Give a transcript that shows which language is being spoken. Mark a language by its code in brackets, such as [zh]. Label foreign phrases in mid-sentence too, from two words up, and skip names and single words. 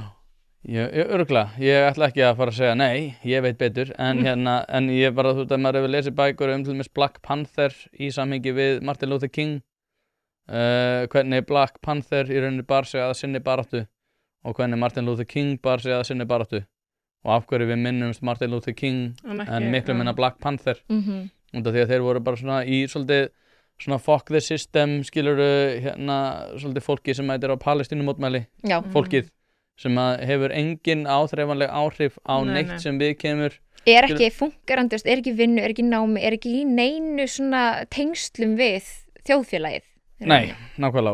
[is] Örugglega, ég ætla ekki að fara að segja nei, ég veit betur, en en ég bara, þú veist að maður hefur lesið bækur til dæmis Black Panther í samhengi við Martin Luther King, hvernig Black Panther í rauninni bar sig að sinni baráttu og hvernig Martin Luther King bar sig að sinni baráttu og af hverju við minnumst Martin Luther King en miklu minna Black Panther, út af því að þeir voru bara svona í svolítið svona [en] fuck the system, [is] skilurðu svolítið fólki sem er á Palestínumótmæli, fólkið sem að hefur engin áþreifanleg áhrif á neitt sem við kemur. Er ekki fungerandi, er ekki vinnu, er ekki námi, er ekki í neinu svona tengslum við þjóðfélagið. Nei, nákvæmlega.